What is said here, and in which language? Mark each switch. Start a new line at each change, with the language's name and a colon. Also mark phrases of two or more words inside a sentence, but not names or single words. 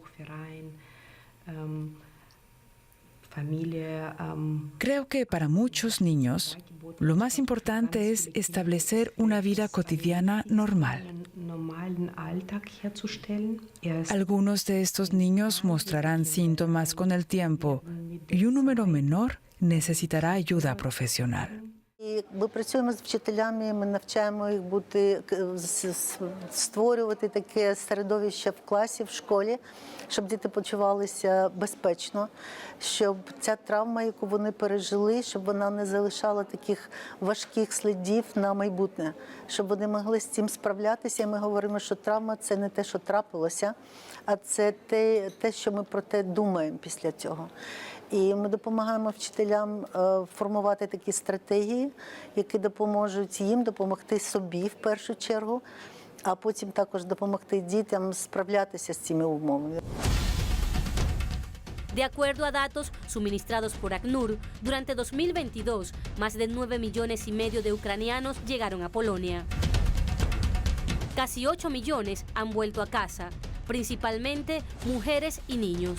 Spanish: Creo que para muchos niños lo más importante es establecer una vida cotidiana normal. Algunos de estos niños mostrarán síntomas con el tiempo y un número menor necesitará ayuda profesional.
Ukrainian: Ми працюємо з вчителями, ми навчаємо їх створювати таке середовище в класі, в школі, щоб діти почувалися безпечно, щоб ця травма, яку вони пережили, щоб вона не залишала таких важких слідів на майбутнє, щоб вони могли з цим справлятися. І ми говоримо, що травма – це не те, що трапилося, а це те, що ми про те думаємо після цього. І ми допомагаємо вчителям формувати такі стратегії, які допоможуть їм допомогти собі в першу чергу, а потім також допомогти дітям справлятися з цими умовами.
Spanish: De acuerdo a datos suministrados por ACNUR, durante 2022, más de 9,5 millones de ucranianos llegaron a Polonia. Casi 8 millones han vuelto a casa, principalmente mujeres y niños.